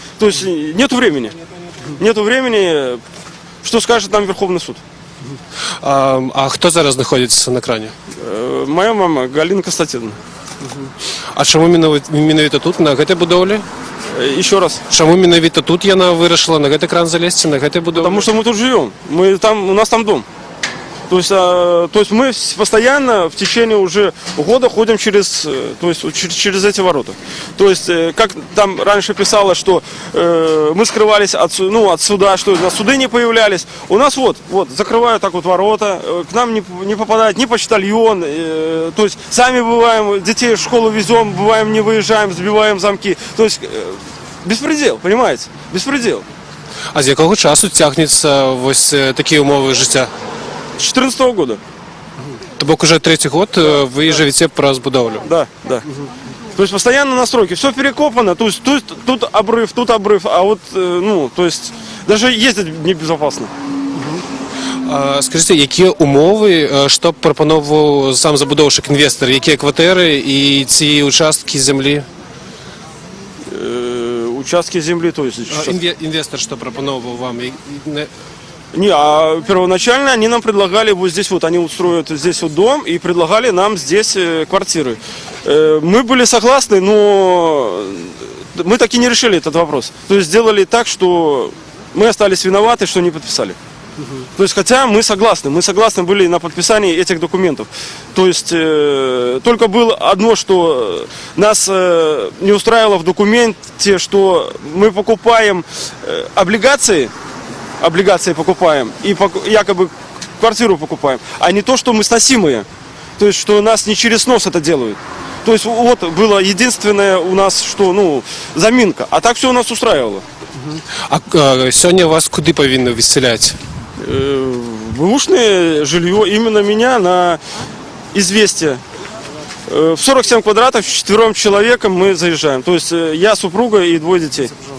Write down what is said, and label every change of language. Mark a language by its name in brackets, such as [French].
[Russian] То есть нету времени. Нету времени, что скажет нам Верховный суд. [Ukrainian] А хто зараз знаходиться на крані? [Russian] Моя мама Галина Константиновна. [Belarusian] А чому менавіта тут, на гэтай будоўлі? [Russian] Еще раз. [Belarusian] Чому менавіта тут яна вырашила на гэты кран залезці, на гэтай будоўлі? [Russian] Потому что мы тут живем. У нас там дом. То есть мы постоянно в течение уже года ходим через эти ворота. То есть, как там раньше писалось, что мы скрывались от суда, что на суды не появлялись. У нас вот закрывают так вот ворота, к нам не попадает ни почтальон. То есть сами бываем, детей в школу везем, бываем не выезжаем, сбиваем замки. То есть беспредел, понимаете? Беспредел. [Ukrainian] А з якого часу тягнеться ось такі умови життя? [Russian] С 2014 года. [Belarusian] То бок [Russian] уже 3-й год вы живете [Belarusian] праз будовлю? [Russian] Да. То есть постоянно настройки, все перекопано, то есть тут обрыв, а вот, то есть даже ездить небезопасно. Скажите, [Ukrainian] які умови, що пропонував сам забудовщик, інвестор, які квартири і ці участки землі? [Russian] участки земли. То есть, [Ukrainian] Інвестор що пропонував вам? [Russian] Не, а первоначально они нам предлагали вот здесь вот, они устроят здесь вот дом и предлагали нам здесь квартиры. Мы были согласны, но мы так и не решили этот вопрос. То есть сделали так, что мы остались виноваты, что не подписали. То есть, хотя мы согласны были на подписании этих документов. То есть, только было одно, что нас не устраивало в документе, что мы покупаем облигации покупаем и якобы квартиру покупаем, а не то, что мы сносимые. То есть, что нас не через нос это делают. То есть, вот было единственное у нас, что, заминка. А так все у нас устраивало. [Ukrainian] А сьогодні вас куди повинні виселяти? [Russian] Бэушное жилье именно меня на известие. В 47 квадратов 4 человеком мы заезжаем. То есть я, супруга и 2 детей.